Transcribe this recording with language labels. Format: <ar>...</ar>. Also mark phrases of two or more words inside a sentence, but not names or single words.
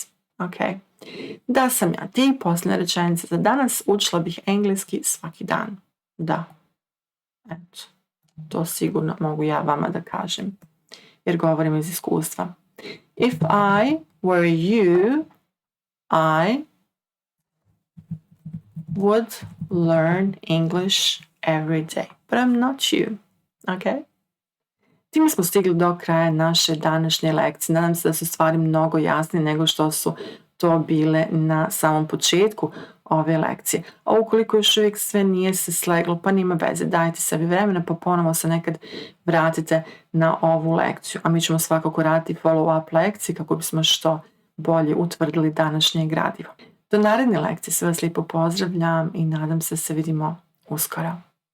<en>Okay.</en> <bs>Da sam ja ti, posljednja rečenica za danas, učila bih engleski svaki dan. Da. Eto. To sigurno mogu ja vama da kažem, jer govorim iz iskustva.</bs> <en>If I were you, I would learn English every day. But I'm not you. Okay?</en> <bs>Time smo stigli do kraja naše današnje lekcije. Nadam se da su stvari mnogo jasnije nego što su to bile na samom početku ove lekcije. A ukoliko još uvijek sve nije se sleglo, pa nima veze, dajte sebi vremena pa ponovo se nekad vratite na ovu lekciju. A mi ćemo svakako raditi follow-up lekcije kako bismo što bolje utvrdili današnje gradivo. Do naredne lekcije sve vas lijepo pozdravljam i nadam se vidimo uskoro.</bs>